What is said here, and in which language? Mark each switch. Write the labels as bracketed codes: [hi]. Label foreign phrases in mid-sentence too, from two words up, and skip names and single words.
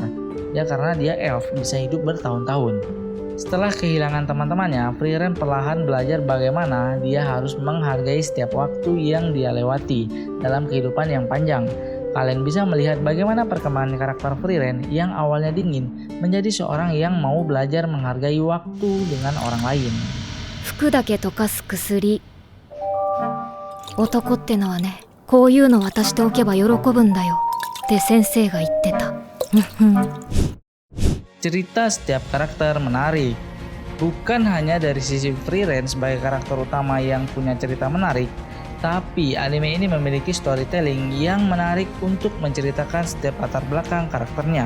[id] Ya karena dia elf bisa hidup bertahun-tahun. Setelah kehilangan teman-temannya, Frieren perlahan belajar bagaimana dia harus menghargai setiap waktu yang dia lewati dalam kehidupan yang panjang. Kalian bisa melihat bagaimana perkembangan karakter Frieren yang awalnya dingin menjadi seorang yang mau belajar menghargai waktu dengan orang lain. [ja] 服だけ溶かす薬。男ってのはね、こういうの渡しておけば喜ぶんだよって先生が言ってた。 [id] Cerita setiap karakter menarik. Bukan hanya dari sisi Frieren sebagai karakter utama yang punya cerita menarik, tapi anime ini memiliki storytelling yang menarik untuk menceritakan setiap latar belakang karakternya.